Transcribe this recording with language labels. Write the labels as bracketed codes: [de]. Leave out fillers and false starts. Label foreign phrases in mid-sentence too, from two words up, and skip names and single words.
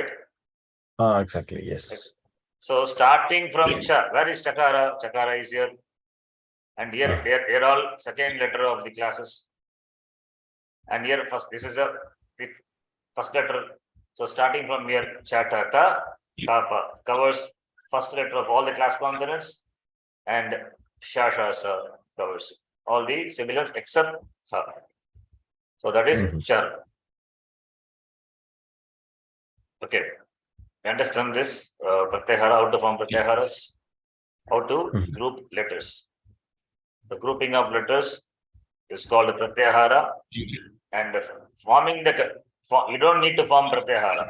[en] Exactly, yes. So starting from cha, where is chakara? Chakara is here, and here all second letter of the classes, and here first. This is a first letter. So starting from here, [sa] cha, ta, ta, pa [en] covers first letter of all the class consonants, and [sa] sha, sha, sa [en] covers all the sibilants except ha. So that is char. Okay, you understand this pratyahara, how to form pratyaharas, how to group letters. The grouping of letters is called pratyahara, and forming you don't need to form pratyahara.